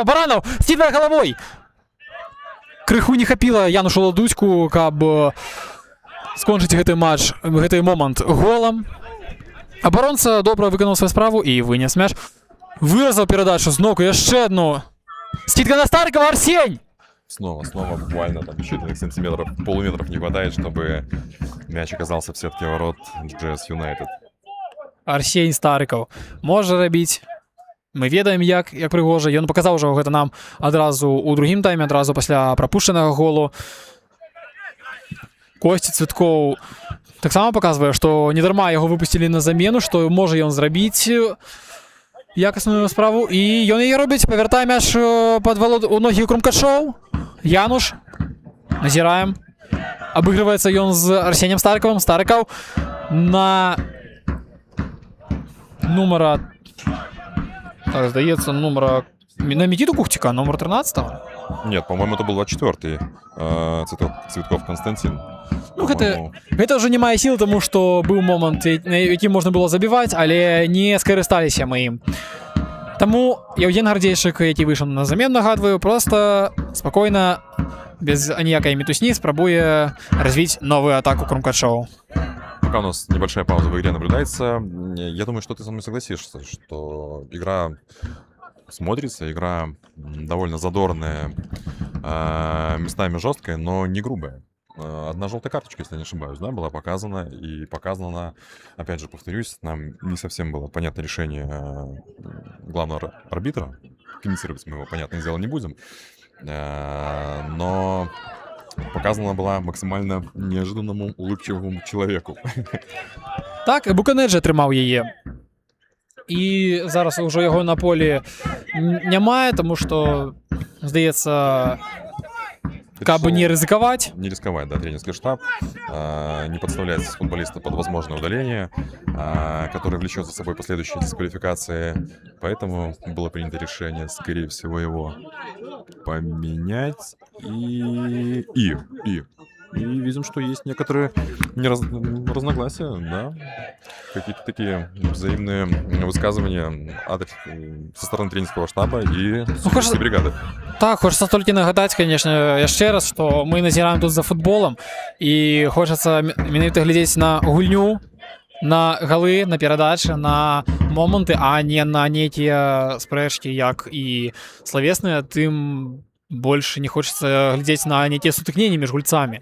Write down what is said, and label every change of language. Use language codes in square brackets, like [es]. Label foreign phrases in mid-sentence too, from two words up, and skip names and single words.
[be] Баранов скидвае галавой. Крыху не хапіла Янушу Ладуцьку, каб скончыць гэты матч, гэты момант голам. Абаронца добра выканаў сваю справу і вынес мяч. Выразаў перадачу зноку, яшчэ одну. Скидка на Старыкова, Арсень! [ru] Снова буквально там считанных сантиметров, полуметров не хватает, чтобы мяч оказался в сетке ворот GGS United. [be] Арсень Старыков можа рабіць. Мы ведаем, як прыгожа. Ён паказаў ужо гэта нам адразу ў другім тайме, адразу пасля прапушчанага голу. Косці Цвіткоў таксама паказвае, што недарма яго выпусцілі на замену, што можа ён зрабіць якасную справу. І ён яе робіць, павяртае мяч пад у ногі Крумкашоў. Януш. Назіраем. Абыгрываецца ён з Арсенем Старыковым. Старыков на нумара... Так, здаецца, нумара... На Мікіту Кухціка, нумар 13-го. [ru] Нет, по-моему, это был 24-й Цветков Константин. [be] Ну, гэта, [ru] По-моему, [be] гэта ўжо не мае сілы, таму што быў момант, на якім можна было забіваць, але не скарысталіся мы ім. Таму Яўген Гардзейчык, які выйшаў на замену, нагадваю, просто спакойна, без аніякай мітусні, спрабуе развіць новую атаку Крумкачоў. [ru] пока у нас небольшая пауза в игре наблюдается, я думаю, что ты со мной согласишься, что игра смотрится, игра довольно задорная, местами жесткая, но не грубая. Одна желтая карточка, если я не ошибаюсь, да, была показана. И показана она, опять же, повторюсь, нам не совсем было понятно решение главного арбитра. Комментировать мы его, понятное дело, не будем. Но показана была максимально неожиданному улыбчивому человеку. [be] Так, Буканеджа атрымаў яе. І зараз ўжо яго на полі няма, тому што, здаецца, каб не рызыкаваць. [ru] Не рисковать, да, тренерский штаб не подставляет футболиста под возможное удаление, которое влечет за собой последующие дисквалификации. Поэтому было принято решение, скорее всего, его поменять. И видим, что есть некоторые разногласия, да. Какие-то такие взаимные высказывания со стороны тренерского штаба и судейской бригады. [be] Так, хочется толькі нагадаць, конечно, яшчэ раз, што мы назіраем тут за футболам, і хочацца менавіта глядзець на гульню, на галы, на перадачы, на моманты, а не на нейкія спрэчкі, як і славесныя, тым больш не хочацца глядзець на нейкія сутыкненні між гульцамі.